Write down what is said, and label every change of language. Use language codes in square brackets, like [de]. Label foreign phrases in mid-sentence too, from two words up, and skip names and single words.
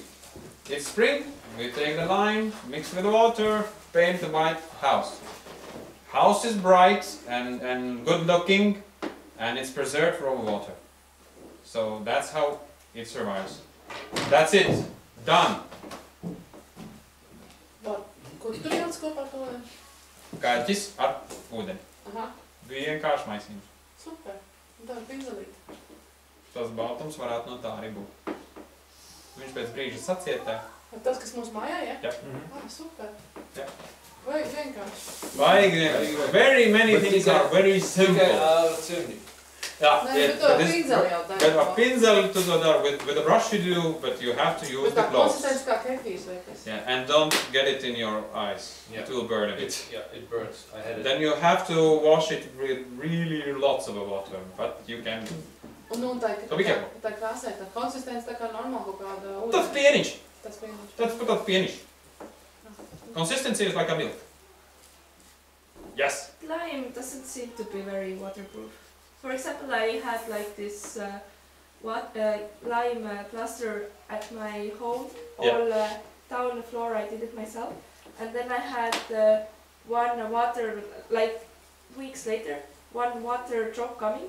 [en] It's spring, we take the lime, mix with the water, paint the white house. House is bright and good looking, and it's preserved from water. So that's how it survives. That's it. Done. [lv] Ko tu tur jauc kopā ar to ūdeni? Kaķis ar ūdeni. Aha, Vienkārši maisījums. super. Tā ir pinzelīte. Tas baltums varētu no tā arī būt. Viņš pēc brīža sacietē. Tas, kas mums mājā, ja? Jā. Super. Jā. Vajag vienkārši. [en] Very many things are very simple. Yeah, [fi] Näin nyt on pinseli on [en] with a pinsel with a brush you do, but you have to use the gloves. Yeah, and don't get it in your eyes. Yeah. It will burn a bit. It burns. I had it. Then you have to wash it with really lots of water, but you can. [lv] Un tā krāsē, tā konsistence tā kā normāli kaut kāda ūdens. Tas pieniņš. Tas pieniņš. Tas pieniņš. [en] Consistency is like a milk. Yes. Lime doesn't seem to be very waterproof. For example, I had like this lime plaster at my home. All down the floor I did it myself. And then I had one water, like weeks later, one water drop coming.